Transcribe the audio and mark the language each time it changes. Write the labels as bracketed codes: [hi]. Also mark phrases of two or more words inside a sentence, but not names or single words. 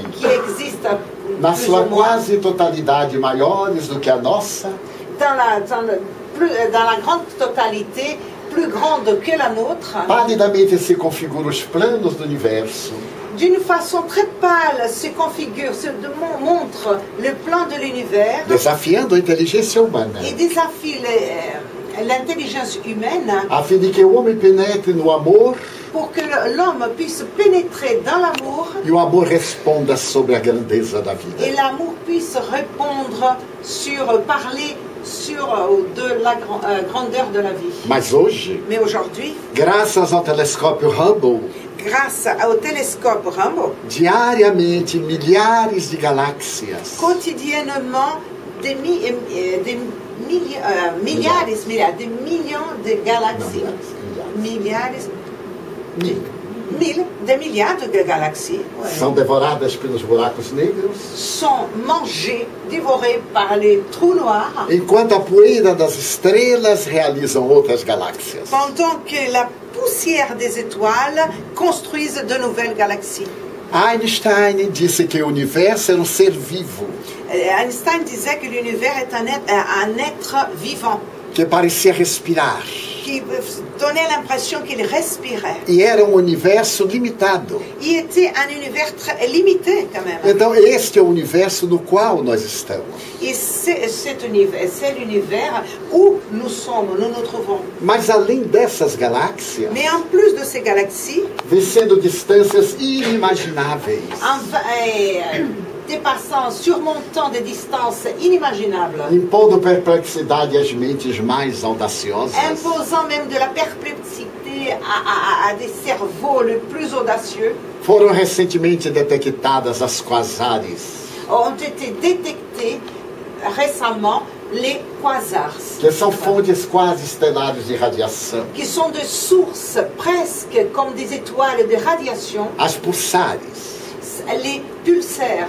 [fr] qui existent [pt] na [fr] plus [pt] sua [fr] ou moins [pt] quase totalidade maiores do que a nossa, [fr] dans la grande totalité, plus grande que la nôtre, [pt] palidamente se configuram os planos do universo, [fr] d'une façon très pâle se configure, montre le plan de l'univers [pt] desafiando a inteligência humana, [fr] et défie l'intelligence humaine [pt] a fim de que o homem penetre no amor [fr] pour que l'homme puisse pénétrer dans l'amour [pt] e o amor responda sobre a grandeza da vida. [fr] et l'amour puisse répondre parler sur de la grandeur de la vie. [pt] Mas hoje, [fr] Mais aujourd'hui, [pt] graças ao telescópio Hubble, [fr] grâce au télescope Hubble, [pt] diariamente milhares de galáxias [fr] quotidiennement des milliards, des millions de galaxies, des milliards de galaxies [pt] são devoradas pelos buracos negros, [fr] sont mangées, dévorées par les trous noirs, [pt] enquanto a poeira das estrelas realizam outras galáxias. [fr] pendant que la poussière des étoiles construisent de nouvelles galaxies. [pt] Einstein disse que o universo era um ser vivo, [fr] Einstein disait que l'univers est un être vivant, [pt] que parecia respirar, [fr] qui donnait l'impression qu'il respirait. [pt] e era um universo limitado. [fr] Il était un univers très limité quand même. [pt] Então, este é o universo no qual nós estamos. [fr] Et c'est l'univers où nous sommes, nous nous trouvons. [pt] Mas além dessas galáxias, [fr] Mais en plus de ces galaxies, [pt] vencendo distâncias inimagináveis, [fr] dépassant, surmontant des distances inimaginables, [pt] impondo perplexidade às mentes mais audaciosas, [fr] imposant même de la perplexité à des cerveaux les plus audacieux, [pt] foram recentemente detectadas as quasares, [fr] ont été détectés récemment les quasars, [pt] que são fontes quase estelares de radiação, [fr] qui sont des sources presque comme des étoiles de radiation, [pt] as pulsares, [fr] les pulsaires,